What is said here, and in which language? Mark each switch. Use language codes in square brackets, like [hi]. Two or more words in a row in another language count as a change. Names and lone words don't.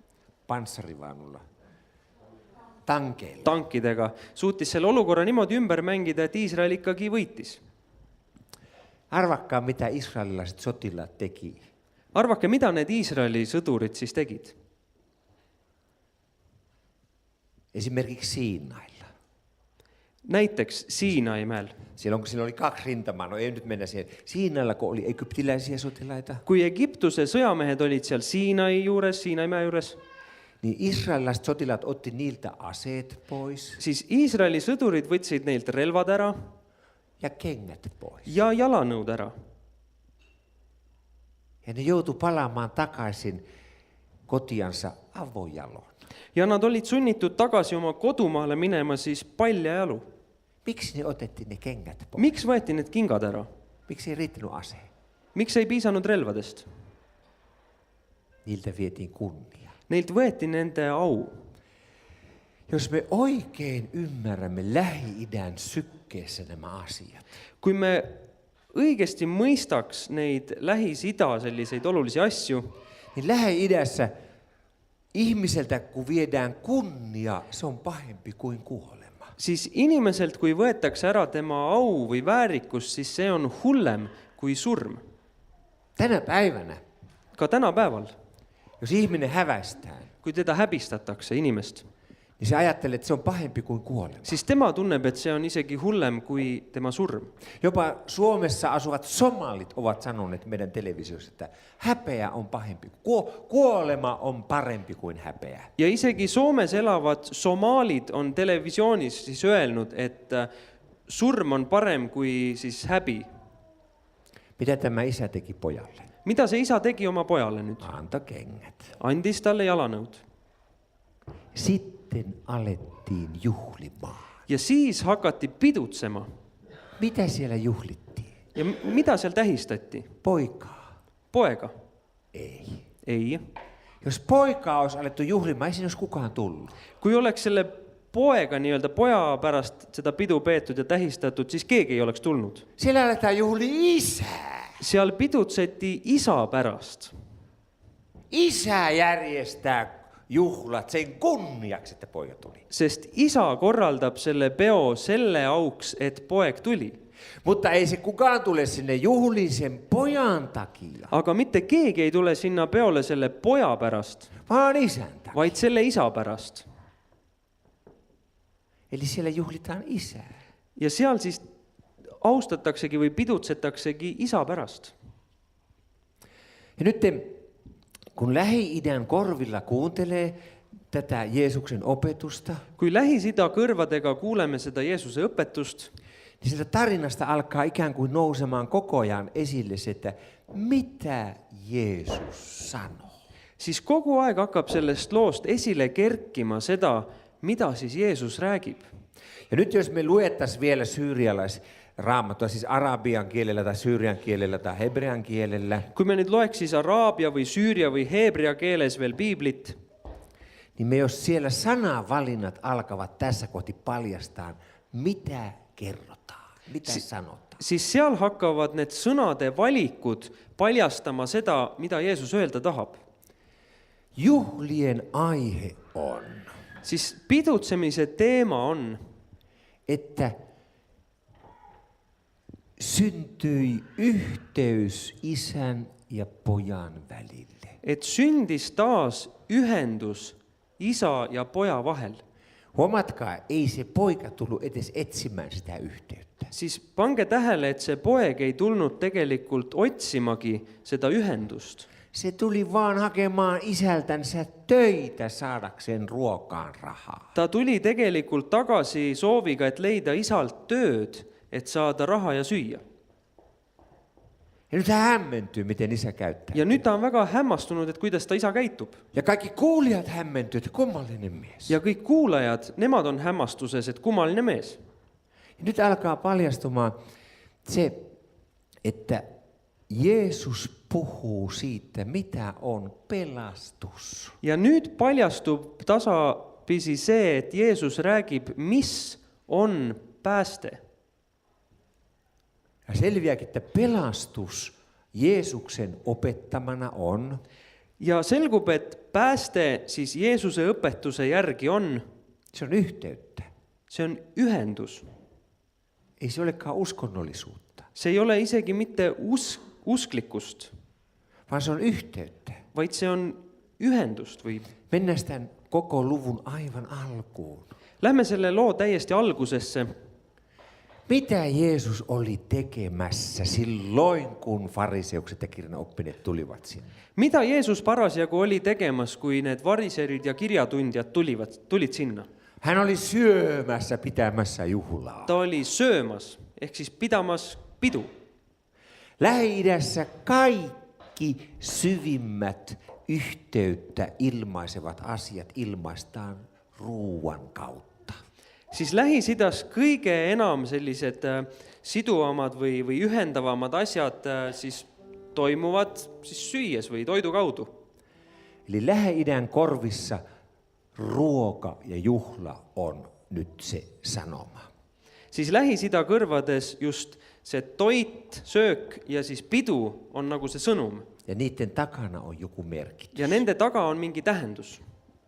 [fi] Panssarivaunulla. [et] Tankidega. Suutis selle olukorra niimoodi ümber mängida, et Iisrael ikkagi võitis. [fi] Arvakkaa, mitä israelilaiset sotilaat teki. [et] Arvake, mida need Iisraeli sõdurid siis tegid? [fi] Esimerkiksi Siinailla. [et] Näiteks Siinai mäel. [fi] Silloin oli 2 rintamaa, no ei nyt mennä siihen. Siinailla, kun oli egyptiläisiä sotilaita. [et] Kui Egiptuse sõjamehed olid seal Siinai juures, Siinai mäe juures, [fi] niin israelilaiset sotilaat otti niiltä aseet pois. [et] Siis Iisraeli sõdurid võtsid neilt relvad ära [fi] ja kengät pois. [et] Ja jalanõud ära. [fi] Ja ne joutui palaamaan takaisin kotiansa avojaloon. [et] Ja nad olid sunnitud tagasi oma kodumaale minema siis palja jalu. [fi] Miksi ne otettiin ne kengät pois? [et] Miks võeti need kingad ära? [fi] Miksi ei riittänyt ase? [et] Miks ei piisanud relvadest? [fi] Niiltä vietiin kunnia. [et] Neilt võeti nende au. [fi] Jos me oikein ymmärrämme Lähi-idän sykkeessä nämä asiat. [et] Kui me õigesti mõistaks neid Lähis-Ida selliseid olulisi asju, [fi] niin Lähi-idässä ihmiseltä kun viedään kunnia, se on pahempi kuin kuolema. [et] Siis inimeselt, kui võetakse ära tema au või väärikus, siis see on hullem kui surm. [fi] Tänä päivänä, [et] Ka tänapäeval, [fi] jos ihminen häväistään, [et] kui teda häbistatakse inimest, [fi] niin se ajattelee, että se on pahempi kuin kuolema. [et] siis tema tunneb, et see on isegi hullem kui tema surm. [fi] Jopa Suomessa asuvat somalit ovat sanoneet meidän televisiossa, että häpeä on pahempi. Kuolema on parempi kuin häpeä. [et] Ja isegi Soomes elavad somaalid on televisioonis siis öelnud, et surm on parem kui siis häbi. [fi] Mitä tämä isä teki pojalle? [et] Mida see isa tegi oma pojalle nüüd? [fi] Anta kengät. [et] Andis talle jalanõud. [fi] Sitten alettiin juhlimaan. [et] Ja siis hakati pidutsema. [fi] Mitä siellä juhlittiin? [et] Ja mida seal tähistati? [fi] Poikaa? [et] Poega? [fi] Ei. [et] Ei. [fi] Jos poikaa olisi alettu juhlimaan, ei siinä olisi kukaan tullut. [et] Kui oleks selle poega nii-öelda poja pärast seda pidu peetud ja tähistatud, siis keegi ei oleks tulnud. [fi] Siellä aletaan juhlia isää. [et] Seal pidutseti isa pärast. [fi] Isä järjestää juhlat sen kunniaksi, että poika tuli. [et] Sest isa korraldab selle peo selle auks, et poeg tuli. [fi] Mutta ei se kukaan tule sinne juhliin sen pojan takia, [et] Aga mitte keegi ei tule sinna peole selle poja pärast, [fi] vaan isän takia. [et] vaid selle isa pärast. [fi] Eli siellä juhlitaan isää. [et] Ja seal siis austataksegi või pidutsetaksegi isa pärast. [fi] Ja nyt kun Lähi-idän korvilla kuuntelee tätä Jeesuksen opetusta, [et] Kui Lähis-Ida kõrvadega kuuleme seda Jeesuse õpetust, [fi] niin sieltä tarinasta alkaa ikään kuin nousemaan koko ajan esille se, että mitä Jeesus sanoo. [et] siis kogu aeg hakkab sellest loost esile kerkima seda, mida siis Jeesus räägib. [fi] Ja nyt jos me luettaisiin vielä syyrialaisraamattua, siis arabian kielellä tai syyrian kielellä tai hebrean kielellä, [et] Kui me nüüd loeks siis araabia või süüria või heebrea keeles veel piiblit, [fi] niin me jos siellä sanavalinnat alkavat tässä kohti paljastaa, mitä kerrotaan, mitä sanotaan. [et] siis seal hakkavad need sõnade valikud paljastama seda, mida Jeesus öelda tahab. [fi] Juhlien aihe on, [et] Siis pidutsemise teema on, [fi] että syntyi yhteys isän ja pojan välille. [et] et sündis taas ühendus isa ja poja vahel. [fi] Huomatkaa, ei se poika tullut edes etsimään sitä yhteyttä. [et] Siis pange tähele, et see poeg ei tulnud tegelikult otsimagi seda ühendust. [fi] Se tuli vaan hakemaan isältänsä töitä saadakseen ruokaan rahaa. [et] Ta tuli tegelikult tagasi sooviga, et leida isalt tööd, et saada raha ja süüa. [fi] Ja nyt hän hämmentyy, miten isä käyttää. [et] Ja nyt ta on väga hämmastunud, et kuidas ta isa käitub. [fi] Ja kaikki kuulijat hämmentyy, että kummallinen mies. [et] Ja kõik kuulajad, nemad on hämmastuses, et kummaline mees. [fi] Ja nyt alkaa paljastumaan se, että Jeesus puhuu siitä, mitä on pelastus. [et] Ja nüüd paljastub tasapisi see, et Jeesus räägib, mis on pääste. [fi] Ja selviääkin, että pelastus Jeesuksen opettamana on, [et] Ja selgub, et pääste siis Jeesuse õpetuse järgi on, [fi] se on yhteyttä. [et] see on ühendus. [fi] Ei se olekaan uskonnollisuutta, [et] See ei ole isegi mitte usklikkust, [fi] vaan se on yhteyttä. [et] vaid see on ühendust või. [fi] Mennään tämän koko luvun aivan alkuun. [et] Lähme selle loo täiesti algusesse. [fi] Mitä Jeesus oli tekemässä silloin, kun fariseukset ja kirjanoppineet tulivat sinne? [et] Mida Jeesus parasjagu oli tegemas, kui need variserid ja kirjatundjad tulid sinna? [fi] Hän oli syömässä, pitämässä juhlaa. [et] Ta oli söömas, ehk siis pidamas pidu. [fi] Lähi-idässä kaikki syvimmät yhteyttä ilmaisevat asiat ilmaistaan ruuan kautta. [et] Siis Lähis-Idas kõige enam sellised siduvamad või ühendavamad asjad siis toimuvad siis süües või toidu kaudu. [fi] Eli Lähi-idän korvissa ruoka ja juhla on nyt se sanoma. [et] Siis Lähis-Ida kõrvades just see toit, söök ja siis pidu on nagu see sõnum. [fi] Ja niiden takana on joku merkitys. [et] Ja nende taga on mingi tähendus.